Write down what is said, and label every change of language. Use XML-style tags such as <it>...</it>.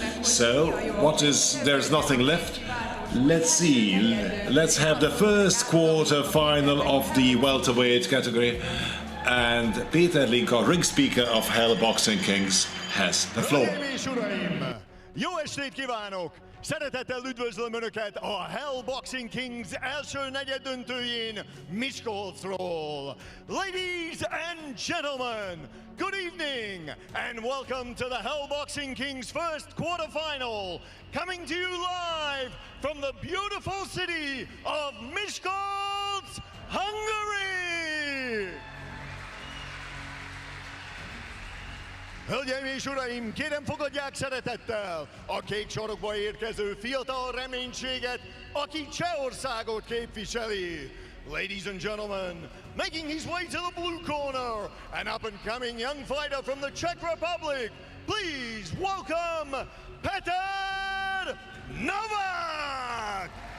<en>So there's nothing left. Let's see, let's have the first quarter final of the welterweight category. And Petr, ring speaker of Hell Boxing Kings, has the floor.</en> <hu>Jó estét kívánok! Szeretettel üdvözlöm Önöket a Hell Boxing Kings első negyeddöntőjén Miskolcról.</hu> <en>Ladies and gentlemen, good evening and welcome to the Hell Boxing Kings first quarterfinal, coming to you live from the beautiful city of Miskolc, Hungary!</en> <hu>Hölgyeim és uraim, kérem fogadják szeretettel a kék sarokba érkező fiatal reménységet, aki Csehországot képviseli.</hu> <en>Ladies and gentlemen, making his way to the blue corner, an up-and-coming young fighter from the Czech Republic, please welcome Petr Novak!</en>